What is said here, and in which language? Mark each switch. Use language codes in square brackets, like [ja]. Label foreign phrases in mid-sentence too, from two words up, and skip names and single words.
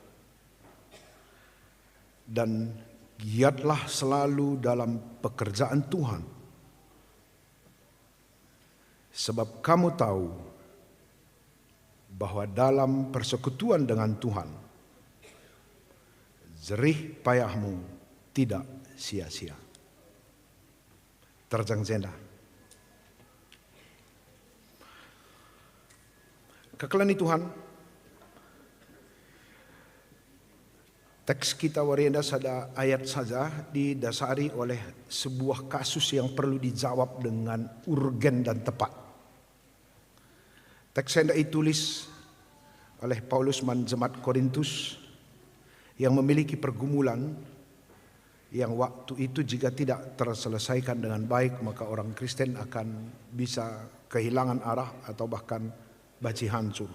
[id] Dan giatlah selalu dalam pekerjaan Tuhan. Sebab kamu tahu bahwa dalam persekutuan dengan Tuhan, jerih payahmu tidak sia-sia. [btx] Terjang zenda. Kekelani Tuhan, [id] teks kita [btx] warienda sada [id] ayat saja didasari oleh sebuah kasus yang perlu dijawab dengan urgen dan tepat. Teks yang ditulis oleh Paulus man jemaat Korintus yang memiliki pergumulan yang waktu itu jika tidak terselesaikan dengan baik maka orang Kristen akan bisa kehilangan arah atau bahkan baci hancur.